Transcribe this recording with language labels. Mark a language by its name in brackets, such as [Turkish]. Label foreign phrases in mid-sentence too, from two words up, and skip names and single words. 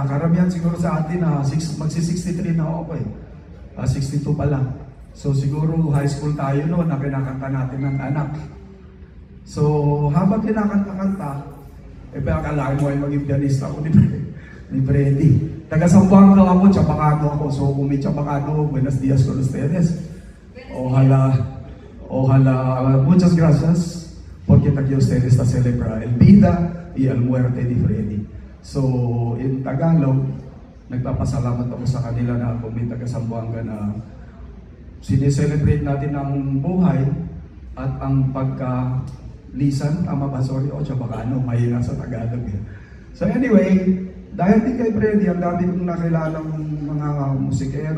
[Filipino] Karamihan siguro sa atin na magsi-63 na ako 62 pa lang. So, siguro [English] high school [Filipino] tayo noon na kinakanta natin ng anak. So, habang kinakanta-kanta, akalain mo ay maging pianista ako ni Freddy. Taga-Sambuanga ako, Chabacano ako. So kung may Chabacano, [Chavacano] buenos días con ustedes. Ojalá, muchas gracias porque aquí ustedes está celebra el vida y el muerte de Freddy. [English] So in Tagalog, [Filipino] nagpapasalamat ako sa kanila na kung may taga-Sambuanga na sineselebrate natin ang buhay at ang pagka-lisan, tama ba? Sorry, Chabacano, mahina sa Tagalog. [English] So anyway, [Filipino] dahil din kay Freddy, ang dami kong nakilalang mga musikero.